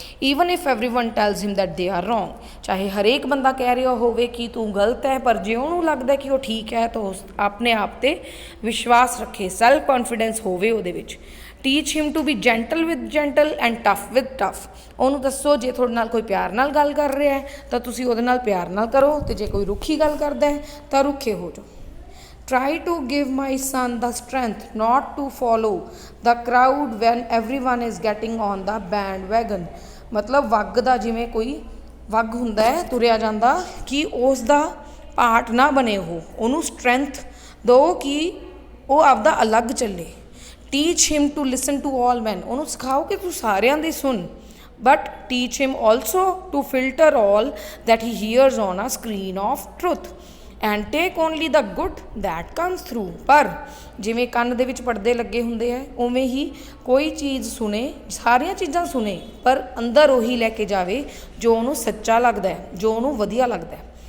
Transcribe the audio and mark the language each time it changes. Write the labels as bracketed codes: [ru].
[en] even if everyone tells him that they are wrong, [pa] ਚਾਹੇ ਹਰੇਕ ਬੰਦਾ ਕਹਿ ਰਿਹਾ ਹੋਵੇ ਕਿ ਤੂੰ ਗਲਤ ਹੈ, ਪਰ ਜੇ ਉਹਨੂੰ ਲੱਗਦਾ ਕਿ ਉਹ ਠੀਕ ਹੈ ਤਾਂ ਉਸ ਆਪਣੇ ਆਪ 'ਤੇ ਵਿਸ਼ਵਾਸ ਰੱਖੇ, ਸੈਲਫ ਕੌਨਫੀਡੈਂਸ ਹੋਵੇ ਉਹਦੇ ਵਿੱਚ. [en] Teach him to be gentle with gentle and tough with tough. [pa] ਉਹਨੂੰ ਦੱਸੋ ਜੇ ਤੁਹਾਡੇ ਨਾਲ ਕੋਈ ਪਿਆਰ ਨਾਲ ਗੱਲ ਕਰ ਰਿਹਾ ਹੈ ਤਾਂ ਤੁਸੀਂ ਉਹਦੇ ਨਾਲ ਪਿਆਰ ਨਾਲ ਕਰੋ, ਅਤੇ ਜੇ ਕੋਈ ਰੁੱਖੀ ਗੱਲ ਕਰਦਾ ਹੈ ਤਾਂ ਰੁੱਖੇ ਹੋ ਜਾਓ. [en] Try to give my son the strength not to follow the crowd when everyone is getting on the bandwagon. [pa] ਮਤਲਬ ਵੱਗ ਦਾ, ਜਿਵੇਂ ਕੋਈ ਵੱਗ ਹੁੰਦਾ ਹੈ ਤੁਰਿਆ ਜਾਂਦਾ, ਕਿ ਉਸ ਦਾ ਪਾਰਟ ਨਾ ਬਣੇ ਉਹਨੂੰ ਸਟਰੈਂਥ ਦਿਓ ਕਿ ਉਹ ਆਪਦਾ ਅਲੱਗ ਚੱਲੇ. [en] teach him to listen to all man, [pa] ਉਹਨੂੰ ਸਿਖਾਓ ਕਿ ਤੂੰ ਸਾਰਿਆਂ ਦੀ ਸੁਣ, [en] but teach him also to filter all that he hears on a screen of truth and take only the good that comes through। [pa] ਪਰ ਜਿਵੇਂ ਕੰਨ ਦੇ ਵਿੱਚ ਪਰਦੇ ਲੱਗੇ ਹੁੰਦੇ ਹੈ, ਉਵੇਂ ਹੀ ਕੋਈ ਚੀਜ਼ ਸੁਣੇ, ਸਾਰੀਆਂ ਚੀਜ਼ਾਂ ਸੁਣੇ, ਪਰ ਅੰਦਰ ਉਹੀ ਲੈ ਕੇ ਜਾਵੇ ਜੋ ਉਹਨੂੰ ਸੱਚਾ ਲੱਗਦਾ ਹੈ, ਜੋ ਉਹਨੂੰ ਵਧੀਆ ਲੱਗਦਾ ਹੈ।